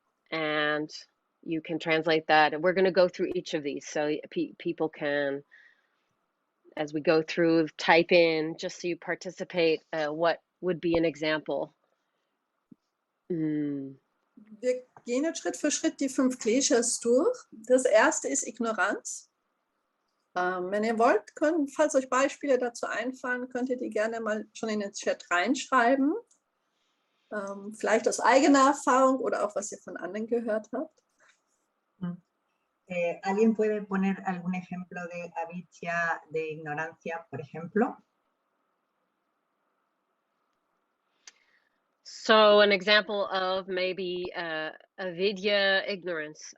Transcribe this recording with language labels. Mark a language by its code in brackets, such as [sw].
[en] And you can translate that. And we're going to go through each of these so people can, as we go through, type in, just so you participate, what would be an example. [de] Wir gehen jetzt Schritt für Schritt die 5 Kleshas durch. Das erste ist Ignoranz. Wenn ihr wollt, falls euch Beispiele dazu einfallen, könnt ihr die gerne mal schon in den Chat reinschreiben. Vielleicht aus eigener Erfahrung oder auch, was ihr von anderen gehört habt. [es] ¿Alguien puede poner algún ejemplo de avidya, de ignorancia, por ejemplo? [en] So an example of maybe avidya, ignorance.